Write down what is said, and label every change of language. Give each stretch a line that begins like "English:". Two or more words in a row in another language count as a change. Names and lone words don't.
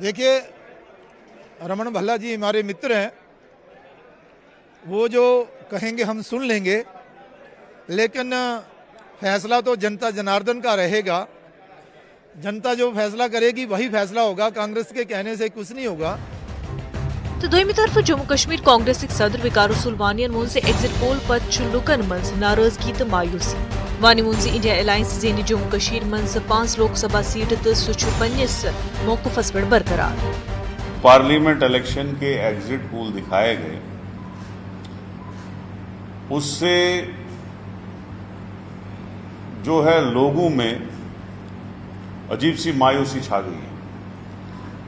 Hindi: देखिए, रमन भल्ला जी हमारे मित्र हैं, वो जो कहेंगे हम सुन लेंगे, लेकिन फैसला तो जनता जनार्दन का रहेगा। जनता जो फैसला करेगी वही फैसला होगा, कांग्रेस के कहने से कुछ नहीं होगा।
Kashmiri: तो दोयमी तरफ जम्मू कश्मीर कांग्रेस सदर विकार रसूल वानियन वोन से
English: exit poll
Kashmiri: पत लुकन मज नाराजगी तो मायूसी। वानी वोन से इंडिया अलायंस जेनी जम्मू कश्मीर मज 5 लोकसभा सीट तो सह पन्निस मौकूफस पे बरकरार।
English: Parliament election
Hindi: के
English: exit poll
Hindi: दिखाए गए, उससे जो है लोगों में अजीब सी मायूसी छा गई है।